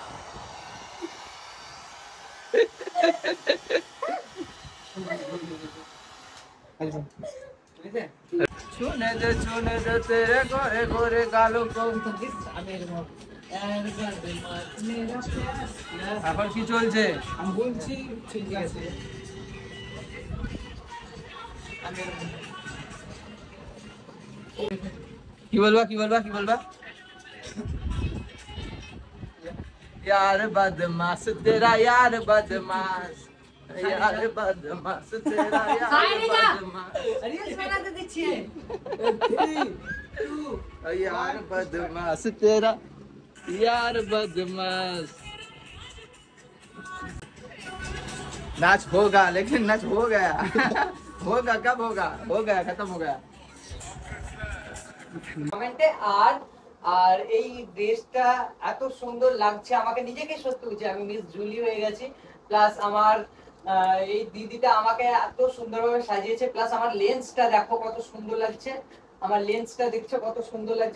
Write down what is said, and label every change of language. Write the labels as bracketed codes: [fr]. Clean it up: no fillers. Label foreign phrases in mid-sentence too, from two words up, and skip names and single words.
[bn] শুনে দে তেরে ঘরে ঘরে গালো কম। এখন কি চলছে? আমি বলছি ঠিক আছে। কি বলবা, কি বলবা, কি বলবা? [hi] यार बदमाश तेरा यार बदमाश, यार बदमाश तेरा यार बदमाश, [bn] আরে শোনাতে দিচ্ছি। [hi] यार बदमाश तेरा यार बदमाश। नाच होगा लेकिन नाच हो गया। होगा कब होगा? हो गया, खत्म हो गया। [bn] কমেন্টে আর আর এই ড্রেসটা এত সুন্দর লাগছে, আমাকে নিজেকে সত্যি হচ্ছে আমি মিস জুলি হয়ে গেছি। প্লাস আমার এই দিদিটা আমাকে এত সুন্দরভাবে সাজিয়েছে। প্লাস আমার লেন্সটা দেখো কত সুন্দর লাগছে, আমার লেন্সটা দেখছো কত সুন্দর লাগছে।